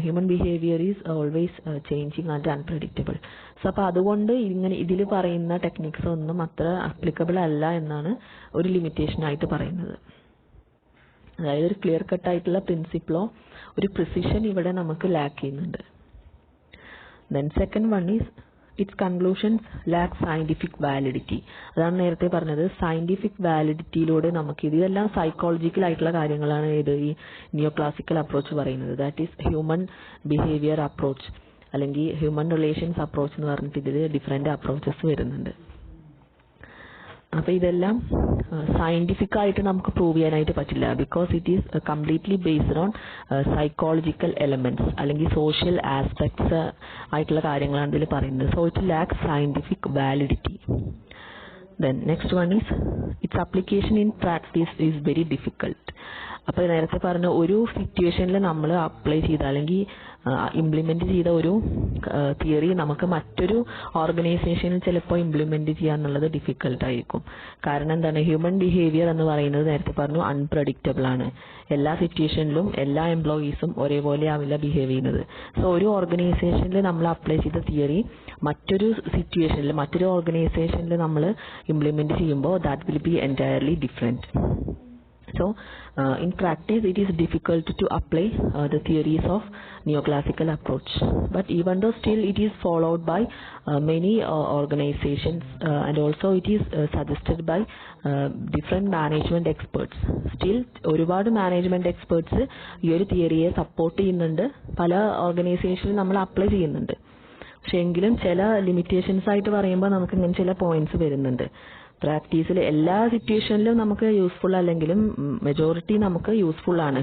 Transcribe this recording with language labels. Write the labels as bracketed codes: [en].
[en] Human behaviour is always changing and unpredictable. [ml] So അപ്പോൾ അതുകൊണ്ട് ഇതിൽ പറയുന്ന ടെക്നിക്സ് ഒന്നും അത്ര അപ്ലിക്കബിൾ അല്ല എന്നാണ് ഒരു ലിമിറ്റേഷൻ ആയിട്ട് പറയുന്നത്. അതായത് ഒരു ക്ലിയർ കട്ട് ആയിട്ടുള്ള പ്രിൻസിപ്പിളോ ഒരു പ്രിസിഷൻ ഇവിടെ നമുക്ക് ലാക്ക് ചെയ്യുന്നുണ്ട്. [en] Then second one is its conclusions lack scientific validity. [ml] അതാണ് നേരത്തെ പറഞ്ഞത്, സയന്റിഫിക് വാലിഡിറ്റിയിലൂടെ നമുക്ക് ഇതെല്ലാം സൈക്കോളജിക്കൽ ആയിട്ടുള്ള കാര്യങ്ങളാണ് ഇത് ഈ നിയോ ക്ലാസിക്കൽ അപ്രോച്ച് പറയുന്നത്. [en] that is [ml] human behaviour approach അല്ലെങ്കിൽ ഹ്യൂമൻ റിലേഷൻസ് അപ്രോച്ച് എന്ന് പറഞ്ഞിട്ട് ഇതിൽ ഡിഫറെൻറ്റ് അപ്രോച്ചസ് വരുന്നുണ്ട്. അപ്പോൾ ഇതെല്ലാം സയന്റിഫിക് ആയിട്ട് നമുക്ക് പ്രൂവ് ചെയ്യാനായിട്ട് പറ്റില്ല, [en] because it is completely based on psychological elements [ml] അല്ലെങ്കിൽ സോഷ്യൽ ആസ്പെക്ട്സ് ആയിട്ടുള്ള കാര്യങ്ങളാണ് ഇതിൽ പറയുന്നത്. [en] So it lacks scientific validity. Then next one is its application in practice is very difficult. [ml] അപ്പോൾ നേരത്തെ പറഞ്ഞ ഒരു സിറ്റുവേഷനിൽ നമ്മൾ അപ്ലൈ ചെയ്ത അല്ലെങ്കിൽ ഇംപ്ലിമെന്റ് ചെയ്ത ഒരു തിയറി നമുക്ക് മറ്റൊരു ഓർഗനൈസേഷനിൽ ചിലപ്പോൾ ഇംപ്ലിമെന്റ് ചെയ്യാന്നുള്ളത് ഡിഫിക്കൽട്ട് ആയിരിക്കും. കാരണം എന്താണ്, ഹ്യൂമൻ ബിഹേവിയർ എന്ന് പറയുന്നത് നേരത്തെ പറഞ്ഞു അൺപ്രഡിക്റ്റബിൾ ആണ്. എല്ലാ സിറ്റുവേഷനിലും എല്ലാ എംപ്ലോയീസും ഒരേപോലെ ആവില്ല ബിഹേവ് ചെയ്യുന്നത്. സോ ഒരു ഓർഗനൈസേഷനിൽ നമ്മൾ അപ്ലൈ ചെയ്ത തിയറി മറ്റൊരു സിറ്റുവേഷനിൽ മറ്റൊരു ഓർഗനൈസേഷനിൽ നമ്മൾ ഇംപ്ലിമെന്റ് ചെയ്യുമ്പോൾ [en] That will be entirely different. So in practice it is difficult to apply the theories of neoclassical approach, but even though still it is followed by many organizations and also it is suggested by different management experts. [ml] Still ഒരുപാട് management experts ഈ ഒരു തിയറിയെ support ചെയ്യുന്നുണ്ട്, പല ഓർഗനൈസേഷനിൽ നമ്മൾ apply ചെയ്യുന്നുണ്ട്. പക്ഷെ എങ്കിലും ചില ലിമിറ്റേഷൻസ് ആയിട്ട് പറയുമ്പോൾ നമുക്ക് ഇങ്ങനെ ചില പോയിന്റ്സ് വരുന്നുണ്ട്. പ്രാക്ടീസിൽ എല്ലാ സിറ്റുവേഷനിലും നമുക്ക് യൂസ്ഫുൾ അല്ലെങ്കിലും മെജോറിറ്റി നമുക്ക് യൂസ്ഫുൾ ആണ്.